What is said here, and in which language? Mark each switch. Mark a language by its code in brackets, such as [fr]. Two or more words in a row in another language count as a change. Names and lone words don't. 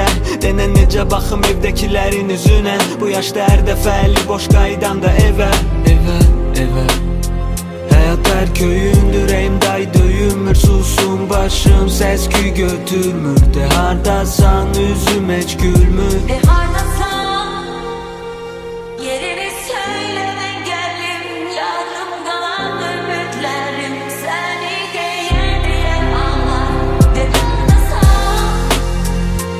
[az] Denən necə baxım evdəkilərin üzünə. Bu yaşda hər dəfə əli boş qaydanda evə. Həyat hər köyündür, ürəyim day döyünmür. Susun başım, səs küy götürmür. De hardasan, üzüm heç gülmür. [tr] Ne hardasın, yerini söyle ve gelim. Yarım kalan ümitlerim seni diye ağlar. Ne hardasın,